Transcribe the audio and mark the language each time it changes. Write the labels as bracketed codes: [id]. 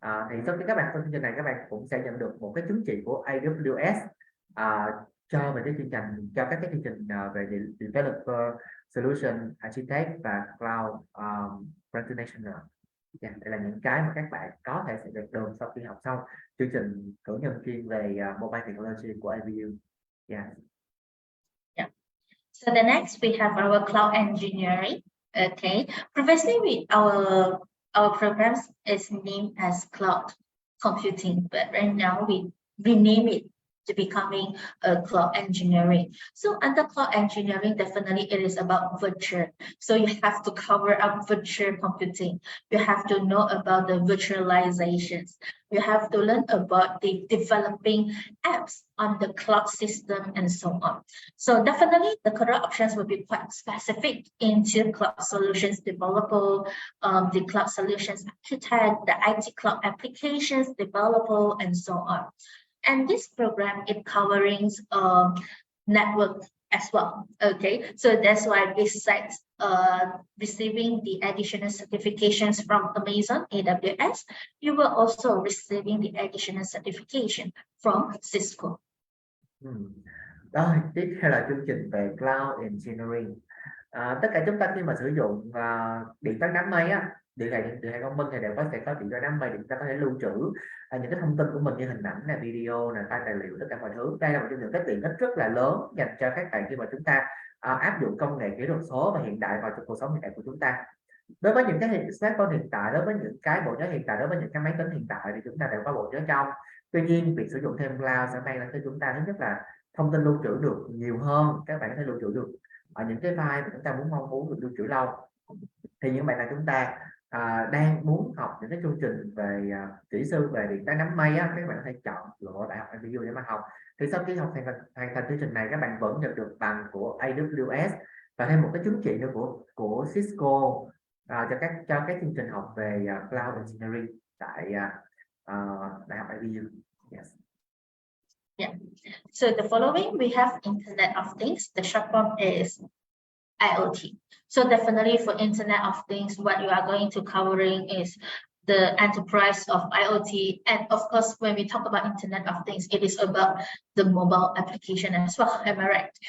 [vi] Thì sau khi các bạn trong chương trình này, các bạn cũng sẽ nhận được một cái chứng chỉ của AWS cho về cái chương trình, cho các cái chương trình về developer, solution architect và cloud practitioner. Đây là những cái mà các bạn có thể sẽ được đường sau khi học xong chương trình cử nhân chuyên về mobile technology của IBU. [en] Yeah. So the next we have our cloud engineering. Okay, previously our programs is named as cloud computing, but right now we rename it to becoming a cloud engineering. So under cloud engineering, definitely it is about virtual. So you have to cover up virtual computing. You have to know about the virtualizations. You have to learn about the developing apps on the cloud system and so on. So definitely the career options will be quite specific into cloud solutions developer, the cloud solutions architect, the IT cloud applications developer, and so on. And this program is covering network as well. Okay, so that's why besides receiving the additional certifications from Amazon AWS, you will also receiving the additional certification from Cisco. [vi] Rồi, tiếp theo là chương trình về Cloud Engineering. Tất cả chúng ta khi mà sử dụng điện toán đám mây điện thoại thông minh thì đều sẽ có điện toán đám mây để chúng ta có thể lưu trữ những cái thông tin của mình như hình ảnh nè, video nè, file tài liệu, tất cả mọi thứ. Đây là một trong những cái tiện ích rất là lớn dành cho các bạn khi mà chúng ta áp dụng công nghệ kỹ thuật số và hiện đại vào trong cuộc sống hiện đại của chúng ta. Đối với những cái smartphone hiện tại, đối với những cái bộ nhớ hiện tại, đối với những cái máy tính hiện tại thì chúng ta đều có bộ nhớ trong. Tuy nhiên việc sử dụng thêm cloud sẽ mang lại cho chúng ta thứ nhất là thông tin lưu trữ được nhiều hơn, các bạn có thể lưu trữ được ở những cái file mà chúng ta mong muốn được lưu trữ lâu. Thì những bạn nào chúng ta đang muốn học những cái chương trình về kỹ sư về điện toán đám mây các bạn có thể chọn lựa Đại học IBU để mà học. Thì sau khi học hoàn thành chương trình này, các bạn vẫn nhận được bằng của AWS và thêm một cái chứng chỉ nữa của Cisco cho các chương trình học về Cloud Engineering tại Đại học IBU. [en] Yes. Yeah. So the following we have Internet of Things. The short form is IoT. So definitely for Internet of Things, what you are going to covering is the enterprise of IoT. And of course, when we talk about Internet of Things, it is about the mobile application as well. Am I right?